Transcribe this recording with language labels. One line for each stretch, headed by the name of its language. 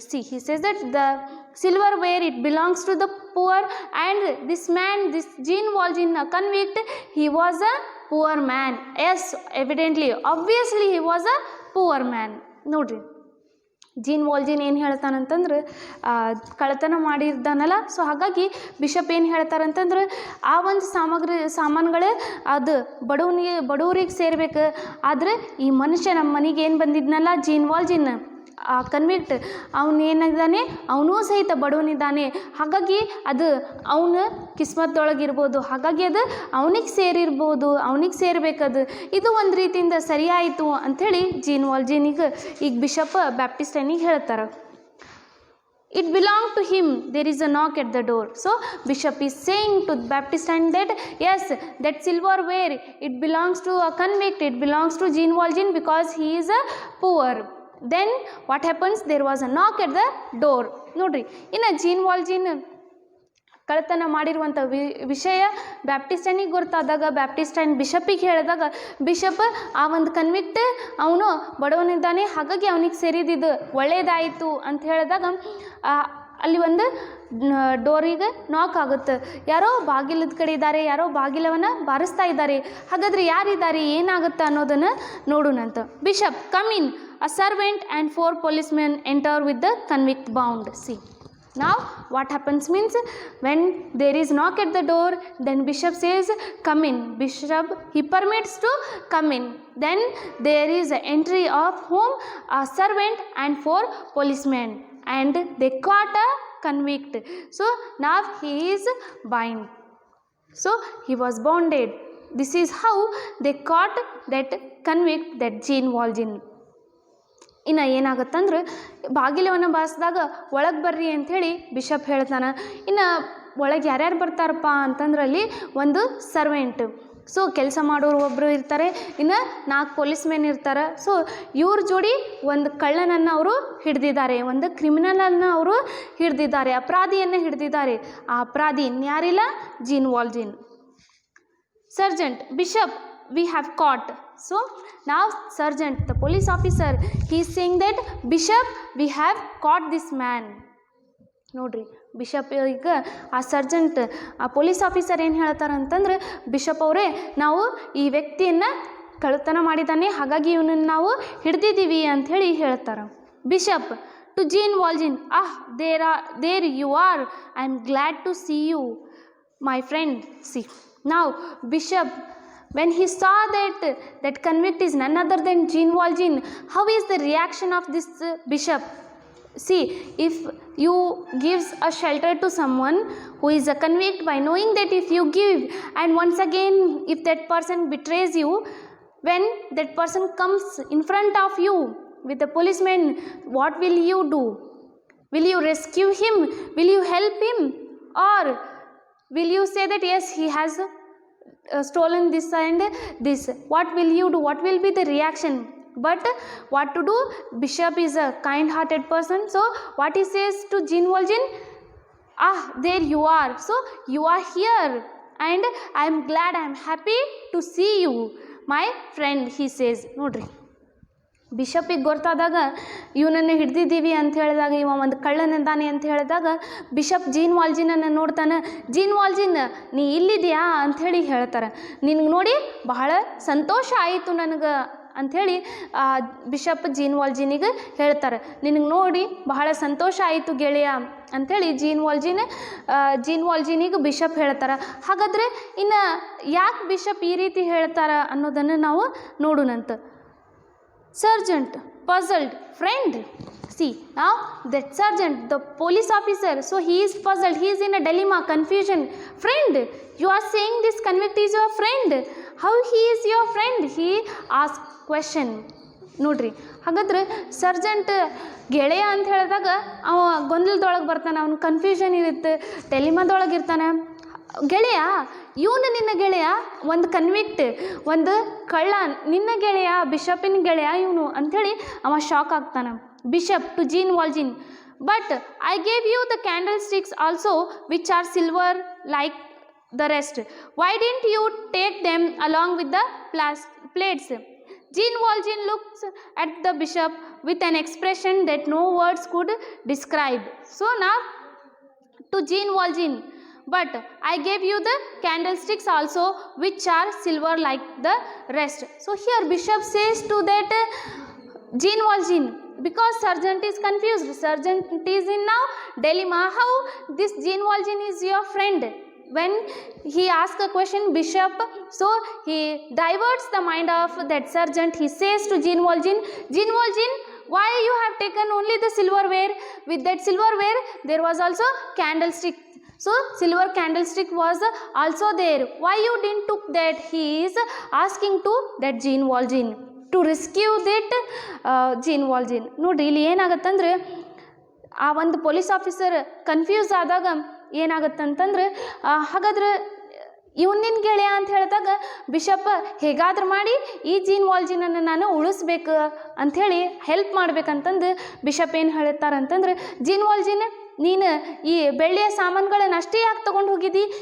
English: See, he says that the silverware, it belongs to the poor, and this man, this Jean Valjean, a convict, he was a poor man. Yes, evidently, obviously he was a poor man.
Kannada: ನೋಡ್ರಿ, gene ವಾಲ್ಜಿನ್ ಏನು ಹೇಳ್ತಾನಂತಂದ್ರೆ ಕಳ್ಳತನ ಮಾಡಿದ್ದಾನಲ್ಲ, so ಹಾಗಾಗಿ bishop ಏನು ಹೇಳ್ತಾರಂತಂದ್ರೆ ಆ ಒಂದು ಸಾಮಾನುಗಳು ಅದು ಬಡವರಿಗೆ ಸೇರ್ಬೇಕು. ಆದರೆ ಈ ಮನುಷ್ಯ ನಮ್ಮ ಮನೆಗೆ ಏನು ಬಂದಿದ್ನಲ್ಲ, ಜೀನ್ ವಾಲ್ಜಿನ್ ಆ ಕನ್ವಿಕ್ಟ್, ಅವನೇನಿದ್ದಾನೆ, ಅವನೂ ಸಹಿತ ಬಡವನಿದ್ದಾನೆ, ಹಾಗಾಗಿ ಅದು ಅವನ ಕಿಸ್ಮತ್ತೊಳಗಿರ್ಬೋದು, ಹಾಗಾಗಿ ಅದು ಅವನಿಗೆ ಸೇರಿರ್ಬೋದು, ಅವನಿಗೆ ಸೇರ್ಬೇಕದು, ಇದು ಒಂದು ರೀತಿಯಿಂದ ಸರಿಯಾಯಿತು ಅಂಥೇಳಿ ಜೀನ್ ವಾಲ್ಜಿನಿಗೆ ಈಗ ಬಿಷಪ್ ಬ್ಯಾಪ್ಟಿಸ್ಟನಿಗೆ ಹೇಳ್ತಾರೆ.
English: It belonged to him, there is a knock at the door. So bishop is saying to Baptistine that yes, that silverware, it belongs to a convict, it belongs to Jean Valjean because he is a poor. Then what happens? There was a knock at the door.
Kannada: ನೋಡ್ರಿ, ಇನ್ನು gene ವಾಲ್ಜಿನ್ ಕಳ್ಳತನ ಮಾಡಿರುವಂಥ ವಿಷಯ ಬ್ಯಾಪ್ಟಿಸ್ಟನಿಗೆ ಗೊತ್ತಾದಾಗ, ಬ್ಯಾಪ್ಟಿಸ್ಟೈನ್ ಬಿಷಪ್ಪಿಗೆ ಹೇಳಿದಾಗ, bishop ಆ ಒಂದು convict ಅವನು ಬಡವನಿದ್ದಾನೆ, ಹಾಗಾಗಿ ಅವನಿಗೆ ಸೇರಿದಿದ್ದು ಒಳ್ಳೆಯದಾಯಿತು ಅಂತ ಹೇಳಿದಾಗ ಅಲ್ಲಿ ಒಂದು ಡೋರಿಗೆ ನಾಕ್ ಆಗುತ್ತೆ. ಯಾರೋ ಬಾಗಿಲದ ಕಡೆ ಇದ್ದಾರೆ, ಯಾರೋ ಬಾಗಿಲವನ್ನು ಬಾರಿಸ್ತಾ ಇದ್ದಾರೆ. ಹಾಗಾದರೆ ಯಾರಿದ್ದಾರೆ, ಏನಾಗುತ್ತೆ ಅನ್ನೋದನ್ನು ನೋಡೋಣಂತ.
English: Bishop come in, a servant and 4 policemen enter with the convict bound. See, now what happens means, when there is knock at the door, then bishop says come in. Bishop, he permits to come in. Then there is an entry of whom? A servant and 4 policemen, and they caught a convict. So now he is bound. So he was bonded. This is how they caught that convict, that Jean Valjean.
Kannada: ಇನ್ನು ಏನಾಗುತ್ತಂದ್ರೆ ಬಾಗಿಲವನ್ನು ಬಾರಿಸಿದಾಗ ಒಳಗೆ ಬರ್ರಿ ಅಂಥೇಳಿ bishop ಹೇಳ್ತಾನೆ. ಇನ್ನು ಒಳಗೆ ಯಾರ್ಯಾರು ಬರ್ತಾರಪ್ಪ ಅಂತಂದ್ರಲ್ಲಿ ಒಂದು servant, so ಕೆಲಸ ಮಾಡೋರು ಒಬ್ಬರು ಇರ್ತಾರೆ, ಇನ್ನು 4 ಪೊಲೀಸ್ಮೆನ್ ಇರ್ತಾರೆ. ಸೊ ಇವ್ರ ಜೋಡಿ ಒಂದು ಕಳ್ಳನನ್ನು ಅವರು ಹಿಡ್ದಿದ್ದಾರೆ, ಒಂದು ಕ್ರಿಮಿನಲನ್ನು ಅವರು ಹಿಡ್ದಿದ್ದಾರೆ, ಅಪರಾಧಿಯನ್ನು ಹಿಡ್ದಿದ್ದಾರೆ. ಆ ಅಪರಾಧಿ ಇನ್ಯಾರಿಲ್ಲ, gene ವಾಲ್ಜಿನ್.
English: Sergeant, bishop, we have caught. So now sergeant, the police officer, he is saying that bishop, we have caught this man.
Kannada: ನೋಡ್ರಿ, ಬಿಷಪ್ ಈಗ ಆ ಸರ್ಜೆಂಟ್, ಆ ಪೊಲೀಸ್ ಆಫೀಸರ್ ಏನು ಹೇಳ್ತಾರೆ ಅಂತಂದ್ರೆ, ಬಿಷಪ್ ಅವರೇ, ನಾವು ಈ ವ್ಯಕ್ತಿಯನ್ನು ಕಳ್ಳತನ ಮಾಡಿದ್ದಾನೆ, ಹಾಗಾಗಿ ಇವನನ್ನು ನಾವು ಹಿಡ್ದಿದ್ದೀವಿ ಅಂಥೇಳಿ ಹೇಳ್ತಾರೆ.
English: Bishop to Jean Valjean, there you are, I am glad to see you my friend. See, now bishop, when he saw that convict is none other than Jean Valjean, how is the reaction of this bishop? See, if you gives a shelter to someone who is a convict, by knowing that if you give and once again if that person betrays you, when that person comes in front of you with the policeman, what will you do? Will you rescue him? Will you help him? Or will you say that yes, he has stolen this and this? What will you do? What will be the reaction? But what to do? Bishop is a kind-hearted person, so what he says to Jean Valjean, there you are, so you are here and I am glad, I am happy to see you my friend, he says.
Kannada: ನೋಡ್ರಿ, ಬಿಷಪಿಗೆ ಗೊತ್ತಾದಾಗ ಇವನನ್ನು ಹಿಡ್ದಿದ್ದೀವಿ ಅಂತ ಹೇಳಿದಾಗ, ಇವ ಒಂದು ಕಳ್ಳನಿದ್ದಾನೆ ಅಂತ ಹೇಳಿದಾಗ bishop gene ವಾಲ್ಜಿನನ್ನು ನೋಡ್ತಾನೆ. ಜೀನ್ ವಾಲ್ಜಿನ್, ನೀ ಇಲ್ಲಿದೆಯಾ ಅಂಥೇಳಿ ಹೇಳ್ತಾರೆ. ನಿನಗೆ ನೋಡಿ ಬಹಳ ಸಂತೋಷ ಆಯಿತು ನನಗೆ ಅಂಥೇಳಿ ಬಿಷಪ್ ಜೀನ್ ವಾಲ್ಜಿನಿಗೆ ಹೇಳ್ತಾರೆ. ನಿನಗೆ ನೋಡಿ ಬಹಳ ಸಂತೋಷ ಆಯಿತು ಗೆಳೆಯ ಅಂಥೇಳಿ ಜೀನ್ ವಾಲ್ಜಿನಿಗೆ ಬಿಷಪ್ ಹೇಳ್ತಾರೆ. ಹಾಗಾದರೆ ಇನ್ನು ಯಾಕೆ ಬಿಷಪ್ ಈ ರೀತಿ ಹೇಳ್ತಾರೆ ಅನ್ನೋದನ್ನು ನಾವು ನೋಡೋಣಂತ.
English: Sergeant puzzled. Friend, see now that sergeant, the police officer, so he is puzzled, he is in a dilemma, confusion. Friend, you are saying this convict is your friend, how he is your friend? He asked question.
Kannada: ನೋಡ್ರಿ, ಹಾಗಾದ್ರೆ Sargent ಗೆಳೆಯ ಅಂತ ಹೇಳಿದಾಗ ಅವ ಗೊಂದಲದೊಳಗೆ ಬರ್ತಾನೆ, ಅವನು confusion ಇರುತ್ತೆ, ಟೆಲಿಮಾದೊಳಗೆ ಇರ್ತಾನೆ. ಗೆಳೆಯ, ಇವನು ನಿನ್ನ ಗೆಳೆಯ, ಒಂದು ಕನ್ವಿಕ್ಟ್, ಒಂದು ಕಳ್ಳ, ನಿನ್ನ ಗೆಳೆಯ, ಬಿಷಪಿನ ಗೆಳೆಯ ಇವನು ಅಂಥೇಳಿ ಅವ ಶಾಕ್ ಆಗ್ತಾನೆ.
English: Bishop to Jean Valjean, but I gave you the candlesticks also which are silver like the rest. Why didn't you take them along with the plates? Jean Valjean looks at the bishop with an expression that no words could describe. So now to Jean Valjean, but I gave you the candlesticks also which are silver like the rest. So here bishop says to that Jean Valjean, because sergeant is confused, sergeant is in now dilemma, how this Jean Valjean is your friend? When he asks a question, bishop, so he diverts the mind of that sergeant. He says to Jean Valjean, why you have taken only the silverware? With that silverware there was also candlestick, so silver candlestick was also there. Why you didn't took that? He is asking to that Jean Valjean to rescue that Jean Valjean.
Kannada: ನೋಡ್ರಿ, ಇಲ್ಲಿ ಏನಾಗತ್ತಂದ್ರೆ ಆ ಒಂದು police officer confuse ಆದಾಗ ಏನಾಗತ್ತಂತಂದ್ರೆ, ಹಾಗಾದ್ರೆ ಇವನಿನ ಗೆಳೆಯ ಅಂತ ಹೇಳಿದಾಗ bishop ಹೇಗಾದ್ರೂ ಮಾಡಿ ಈ ಜೀನ್ ವಾಲ್ಜಿನನ್ನು ನಾನು ಉಳಿಸ್ಬೇಕು ಅಂಥೇಳಿ ಹೆಲ್ಪ್ ಮಾಡ್ಬೇಕಂತಂದು ಬಿಷಪ್ ಏನು ಹೇಳ್ತಾರಂತಂದ್ರೆ, ಜೀನ್ ವಾಲ್ಜಿನ್, ನೀನು ಈ ಬೆಳ್ಳಿಯ ಸಾಮಾನುಗಳನ್ನು ಅಷ್ಟೇ ಯಾಕೆ ತೊಗೊಂಡು ಹೋಗಿದ್ದಿ?